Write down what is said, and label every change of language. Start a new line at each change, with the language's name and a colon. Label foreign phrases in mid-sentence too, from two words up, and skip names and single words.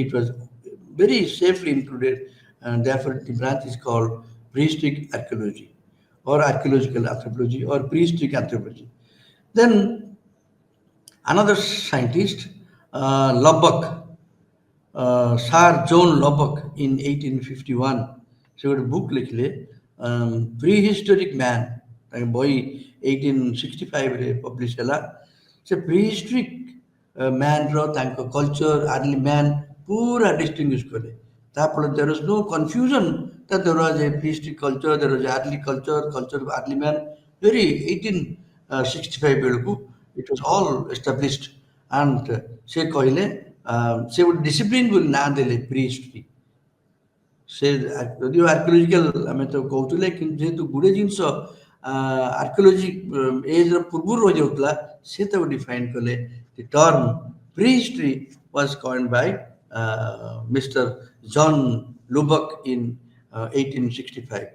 English: It was very safely included, and therefore the branch is called prehistoric archaeology or archaeological anthropology or prehistoric anthropology. Then another scientist, Lubbock, Sir John Lubbock in 1851,
Odia: ସେ ଗୋଟେ ବୁକ୍ ଲେଖିଲେ ପ୍ରିହିଷ୍ଟୋରିକ୍ ମ୍ୟାନ୍, ତାଙ୍କ ବହି 1865ରେ ପବ୍ଲିଶ ହେଲା। ସେ ପ୍ରିହିଷ୍ଟୋରିକ୍ ମ୍ୟାନ୍ର ତାଙ୍କ କଲଚର
English: early man
Odia: ପୁରା ଡିଷ୍ଟିଂଗୁଇଶ କଲେ।
English: ତାଫଳରେ there is no confusion that there was a prehistoric culture, there was early culture, culture of early man.
Odia: Very 1865 ବେଳକୁ
English: it was all established, and
Odia: ସେ କହିଲେ ସେ ଗୋଟେ ଡିସିପ୍ଲିନ ବୋଲି ନାଁ ଦେଲେ ପ୍ରିହିଷ୍ଟ୍ରି। ସେ ଯଦିଓ ଆର୍କିଓଲୋଜିକାଲ ଆମେ ତ କହୁଥିଲେ, କିନ୍ତୁ ଯେହେତୁ ଗୁଡ଼େ ଜିନିଷ
English: archaeology age
Odia: ପୂର୍ବରୁ ରହିଯାଉଥିଲା, ସେ ତାକୁ ଡିଫାଇନ୍ କଲେ।
English: The term prehistory was coined by Mister John Lubbock in 1865.